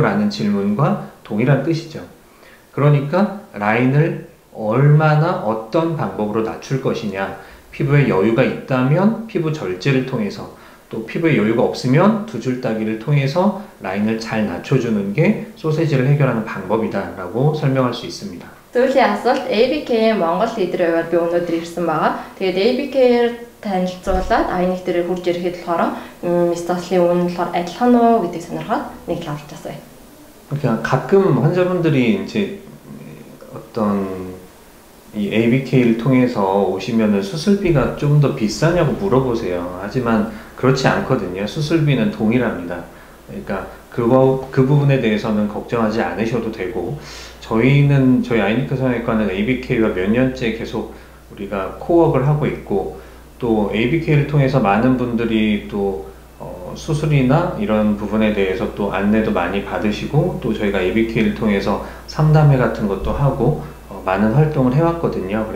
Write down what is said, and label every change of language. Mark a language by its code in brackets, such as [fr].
[ko] 라는 질문과 동일한 뜻이죠. 그러니까 라인을 얼마나 어떤 방법으로 낮출 것이냐, 피부에 여유가 있다면 피부 절제를 통해서, 또 피부에 여유가 없으면 두 줄 따기를 통해서 라인을 잘 낮춰주는 게 소세지를 해결하는 방법이다 라고 설명할 수 있습니다. [mn] Сүүлийн асуулт ABK Монгол лидерээр би өнөөдөр ирсэн байгаа. Тэгээд ABK-ээр танилцуулаад INEC дээр хурж ирэхэд болохоор Miss-Dusty-ийн үнэ болохоор адилхан уу гэдгийг сонирхоод нэг л авч асууя. [ko] 그냥 가끔 환자분들이 이제 어떤 이 ABK를 통해서 오시면은 수술비가 좀 더 비싸냐고 물어보세요. 하지만 그렇지 않거든요. 수술비는 동일합니다. 그러니까 그 부분에 대해서는 걱정하지 않으셔도 되고, 저희 아이니크 성형외과는 ABK와 몇 년째 계속 우리가 코업을 하고 있고, 또 ABK를 통해서 많은 분들이 또 수술이나 이런 부분에 대해서 또 안내도 많이 받으시고, 또 저희가 ABK를 통해서 상담회 같은 것도 하고 많은 활동을 해왔거든요.